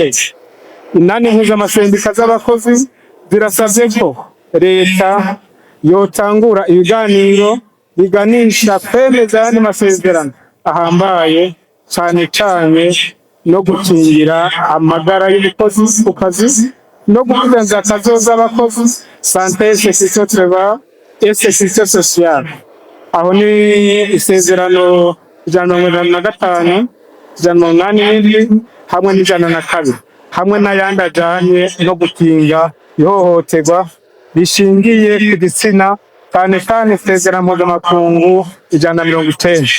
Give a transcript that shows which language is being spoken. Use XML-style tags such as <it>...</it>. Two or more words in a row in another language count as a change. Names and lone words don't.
<rn>Inani mpuzamasendika z'abakozi zirasavye ko leta yotangura ibiganiro biganisha kwemeza ayandi masezerano ahambaye cane cane no gukingira amagara y'umukozi ku kazi no gukomeza akazoza abakozi</rn> <fr>santé sécurité travail et sécurité sociale.</fr> <rn>Aho ni isezerano 185, 187 hamwe n'102 hamwe n'ayandi ajanye no gukinga ihohoterwa rishingiye ku gitsina cyane cyane isezerano mpuzamakungu 190.</rn>